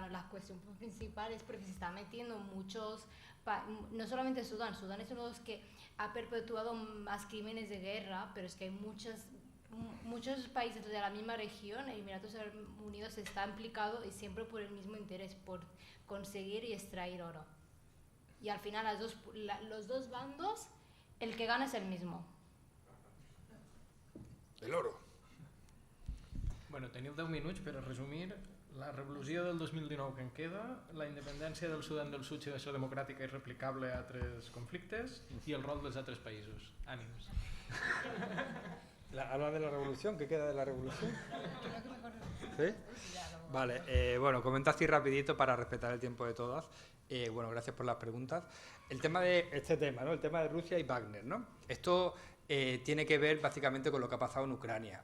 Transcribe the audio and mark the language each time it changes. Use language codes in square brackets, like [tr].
[es] cuestión principal es porque se están metiendo muchos, no solamente Sudán es uno de los que ha perpetuado más crímenes de guerra, pero es que hay muchos países de la misma región, Emiratos Unidos está implicado y siempre por el mismo interés, por conseguir y extraer oro. Y al final los dos bandos, el que gana es el mismo. El oro. [ca] Bueno, teniu 10 minuts per a resumir la revolució del 2019 que en queda, la independència del Sudan del Sud si ha de ser democràtica i replicable a altres conflictes i el rol dels altres països. Ànims. [es] ¿Habla de la revolución? ¿Qué queda de la revolución? ¿Sí? Vale, bueno, comento así rapidito para respetar el tiempo de todas. Bueno, gracias por las preguntas. El tema de este tema, ¿no? El tema de Rusia y Wagner, ¿no? Esto tiene que ver básicamente con lo que ha pasado en Ucrania.